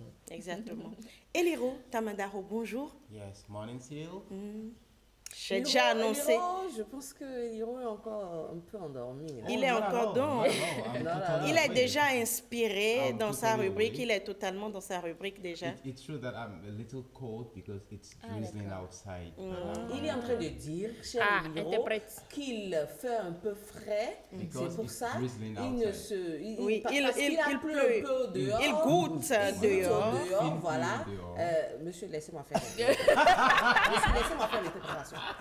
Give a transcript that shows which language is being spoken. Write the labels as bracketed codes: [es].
[fr] Exactement. Eliro Tamadaro, bonjour. [en] Yes, morning Cyril. [fr] J'ai déjà annoncé. Je pense que Hiro est encore un peu endormi. Il est encore dans. Il est déjà inspiré dans sa rubrique. Il est totalement dans sa rubrique déjà. [en] It's true that I'm a little cold because it's drizzling outside. [fr] Il est en train de dire, cher Hiro, qu'il fait un peu frais. C'est pour ça il ne se... Il pleut un peu dehors. Il goûte dehors. Voilà. Monsieur, laissez-moi faire. Laissez-moi faire les préparations.